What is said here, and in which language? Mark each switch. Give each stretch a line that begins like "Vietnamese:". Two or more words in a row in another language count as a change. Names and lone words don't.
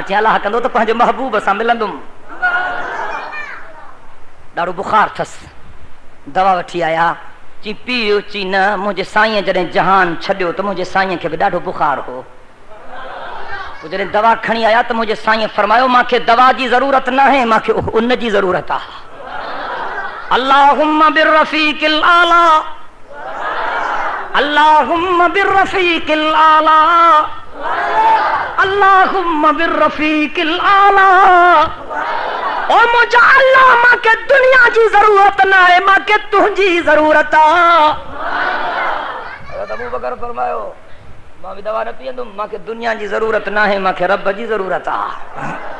Sindhi: चई अलाह कंदो त पंहिंजे महबूब सां मिलंदुमि। ॾाढो बुखार अथसि, दवा वठी आया। चई पीओ? चई न, मुंहिंजे साईं जॾहिं जहान छॾियो त मुंहिंजे साईं खे बि ॾाढो बुखार हो। जॾहिं दवा खणी आया त मुंहिंजे साईं फरमायो मूंखे दवा जी ज़रूरत न आहे, मूंखे उन जी ज़रूरत आहे।
Arabic: اللهم بالرفيق الأعلى، اللهم بالرفيق الأعلى، اللهم بالرفيق الأعلى.
Sindhi: ओ मुझे अल्लाह मूंखे दुनिया जी ज़रूरत न आहे, मूंखे तुंहिंजी ज़रूरत आहे। अबू बकर फरमायो मां बि दवा न पीअंदुमि, मूंखे दुनिया जी ज़रूरत न आहे, मूंखे रब जी ज़रूरत आहे।